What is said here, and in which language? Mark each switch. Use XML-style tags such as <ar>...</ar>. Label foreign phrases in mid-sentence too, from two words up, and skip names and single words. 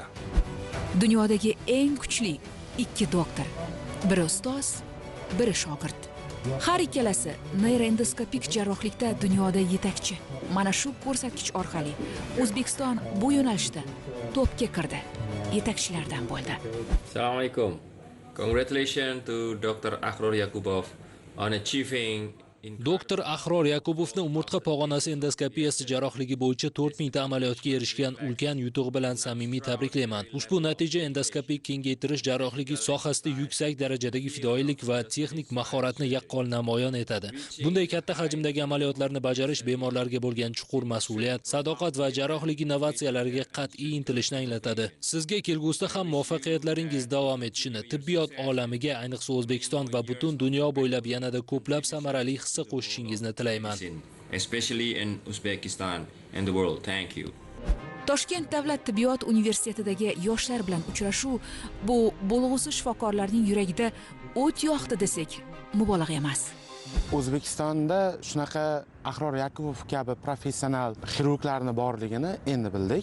<uz>Dunyodagi eng kuchli 2 doktor, biri ustoz, biri shogird. Har ikkalasi neyroendoskopik jarrohlikda dunyoda yetakchi. Mana shu ko'rsatkich orqali O'zbekiston bu yo'nalishda topga kirdi, yetakchilardan bo'ldi. Assalomu alaykum.</uz> <en>Congratulations to Dr. Ahror Yakubov on achieving</en> <uz>Doktor Ahror Yakubovni umurtqa pog'onasi endoskopiyasi jarrohligi bo'yicha 4000 ta amaliyotga erishgan ulkan yutuq bilan samimiy tabriklayman. Ushbu natija endoskopik kengaytirish jarrohligi sohasida yuksak darajadagi fidoyilik va texnik mahoratni yaqqol namoyon etadi. Bunday katta hajmdagi amaliyotlarni bajarish bemorlarga bo'lgan chuqur mas'uliyat, sadoqat va jarrohlik innovatsiyalariga qat'iy intilishni anglatadi. Sizga kelgusida ham muvaffaqiyatlaringiz davom etishini, tibbiyot olamiga, ayniqsa O'zbekiston va butun dunyo bo'ylab yanada ko'plab samarali hissa qo'shishingizni tilayman.</uz> <en>Especially in Uzbekistan and the world. Thank you.</en> <uz>Toshkent davlat tibbiyot universitetidagi yoshlar bilan uchrashuv bu bo'lg'usi shifokorlarning yuragida o't yoqdi desak mubolag'a emas. O'zbekistonda shunaqa Ahror Yakubov kabi professional xirurglarni borligini endi bildik.</uz>